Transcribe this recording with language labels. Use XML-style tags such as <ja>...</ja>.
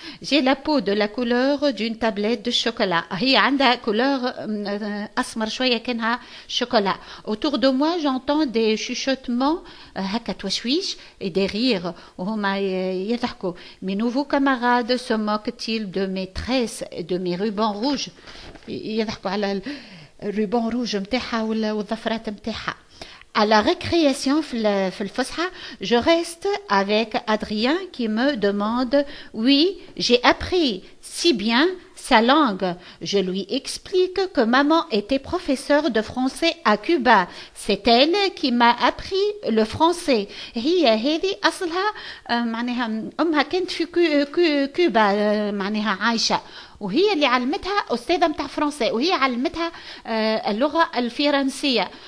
<fr>J'ai la peau de la couleur d'une tablette de chocolat.</fr> <ar>هي عندها couleur أسمر شوية كأنها شوكولا.</ar> <fr>Autour de moi j'entends des chuchotements</fr> <ar>هكا توشويش</ar> <fr>et des rires</fr> <ar>وهما يضحكوا.</ar> <fr>Mes nouveaux camarades se moquent-ils de mes tresses et de mes rubans rouges.</fr> <ar>يضحكوا على الرubans rouge متاعها والظفرات متاعها.</ar> <fr>À la récréation, je reste avec Adrien qui me demande « Oui, j'ai appris si bien sa langue. » Je lui explique que maman était professeure de français à Cuba. C'est elle qui m'a appris le français.</fr> <ar>هي هذه أصلها معناها أمها كانت في كوبا معناها عايشة. وهي اللي علمتها أستاذة متاع فرنسي وهي علمتها اللغة الفرنسية.</ar>